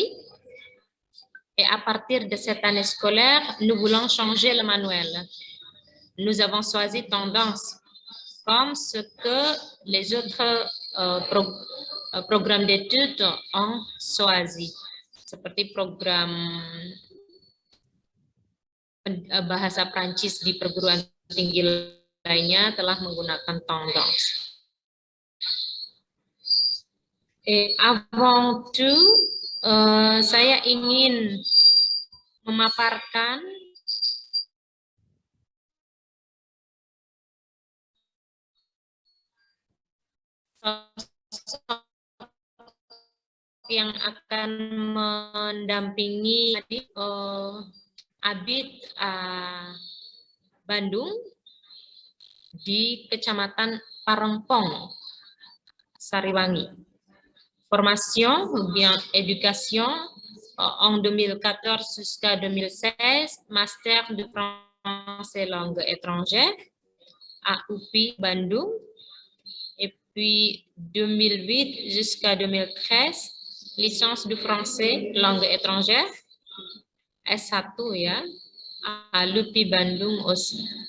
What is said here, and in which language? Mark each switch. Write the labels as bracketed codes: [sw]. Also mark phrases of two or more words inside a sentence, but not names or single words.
[fr] Et à partir de cette année scolaire, nous voulons changer le manuel. Nous avons choisi tendance, comme ce que les autres programmes d'études ont choisi. [id] seperti program bahasa Prancis di perguruan tinggi lainnya telah menggunakan tendance. [fr] Avant tout, [id] saya ingin memaparkan sosok yang akan mendampingi Abid Bandung di Kecamatan Parengpong, Sariwangi. [fr] Formation ou bien éducation en 2014 jusqu'à 2016, master de français langue étrangère à UPI Bandung, et puis 2008 jusqu'à 2013, licence de français langue étrangère, S1 ya, à l'UPI Bandung aussi.